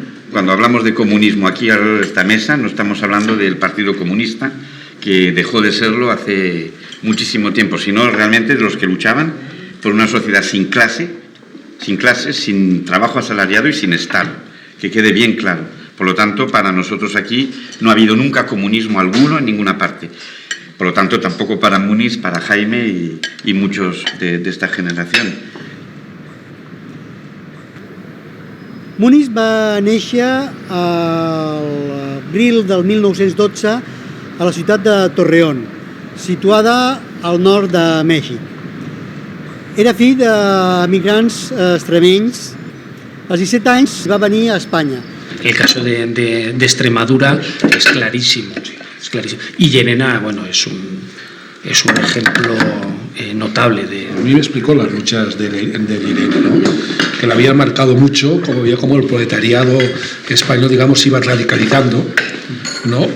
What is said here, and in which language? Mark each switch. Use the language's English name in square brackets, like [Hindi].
[Spanish] Cuando hablamos de comunismo aquí alrededor de esta mesa, no estamos hablando del Partido Comunista, que dejó de serlo hace muchísimo tiempo, sino realmente de los que luchaban por una sociedad sin clases, sin trabajo asalariado y sin Estado, que quede bien claro. Por lo tanto, para nosotros aquí no ha habido nunca comunismo alguno en ninguna parte. Por lo tanto, tampoco para Muniz, para Jaime y muchos de esta generación. [Catalan] Muniz va néixer a l'abril del 1912 a la ciutat de Torreón, situada al nord de Mèxic. Era fill d'emigrants extremenys. Als 17 anys va venir a Espanya. [Spanish] El caso de Extremadura es clarísimo, es clarísimo. Y Llerena, bueno, es un ejemplo notable de... A mí me explicó las luchas de Llerena, ¿no? Que la habían marcado mucho, como veía cómo el proletariado español, digamos, se iba radicalizando, ¿no?